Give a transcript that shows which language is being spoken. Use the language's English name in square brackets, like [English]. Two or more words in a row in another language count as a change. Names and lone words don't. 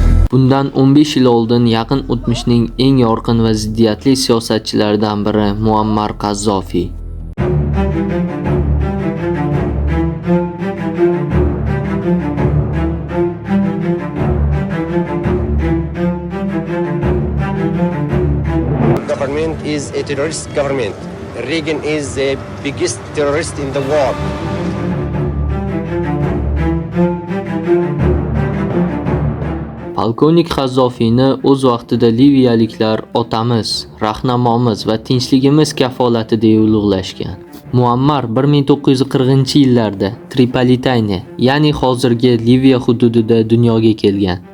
[Uzbek] Bundan 15 yil oldin yaqin o'tmishning eng yorqin va ziddiyatli siyosatchilaridan biri Muammar Qazzofiy. [English] Government is a terrorist government. Reagan is the biggest terrorist in the world. [Uzbek] Polkovnik Qazzofiyni o'z vaqtida liviyaliklar otamiz, rahnamomiz va tinchligimiz kafolati deb ulug'lashgan. Muammar 1940-yillarda Tripolitayne, ya'ni hozirgi Liviya hududida dunyoga kelgan.